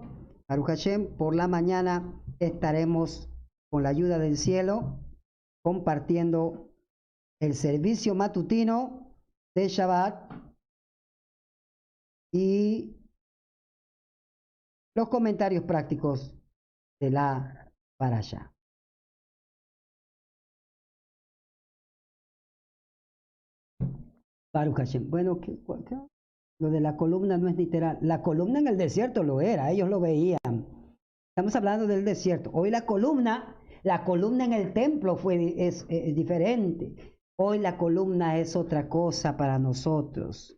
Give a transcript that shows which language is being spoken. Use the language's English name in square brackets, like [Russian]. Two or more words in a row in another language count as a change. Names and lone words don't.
[Hebrew] ברוך השם, [Spanish] por la mañana estaremos con la ayuda del cielo compartiendo el servicio matutino de Shabbat y los comentarios prácticos de la parasha. [Hebrew] ברוך השם. [Spanish] Bueno, lo de la columna no es literal. La columna en el desierto lo era, ellos lo veían. Estamos hablando del desierto. Hoy la columna en el templo es diferente. Hoy la columna es otra cosa para nosotros.